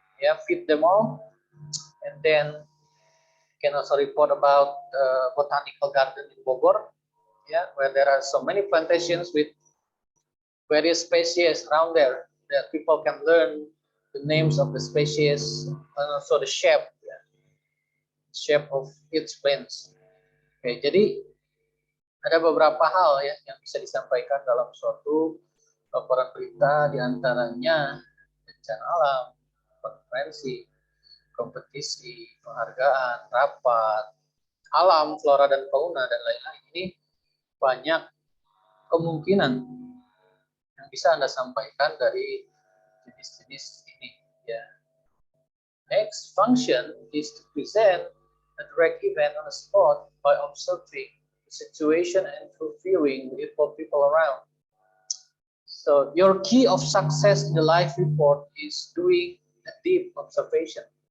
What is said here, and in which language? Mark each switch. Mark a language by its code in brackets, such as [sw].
[en] Yeah, feed them all, and then you can also report about botanical garden in Bogor. Yeah, where there are so many plantations with various species around there that people can learn the names of the species and also the shape, yeah, shape of its plants. [id] Oke, jadi ada beberapa hal ya yang bisa disampaikan dalam suatu laporan berita, diantaranya bencana alam, konferensi, kompetisi, penghargaan, rapat, alam, flora dan fauna, dan lain-lain. Ini banyak kemungkinan yang bisa Anda sampaikan dari jenis-jenis ini. Ya. [en] Next function is to present a direct event on the spot by observing the situation and reviewing with people around. So your key of success in the live report is doing a deep observation.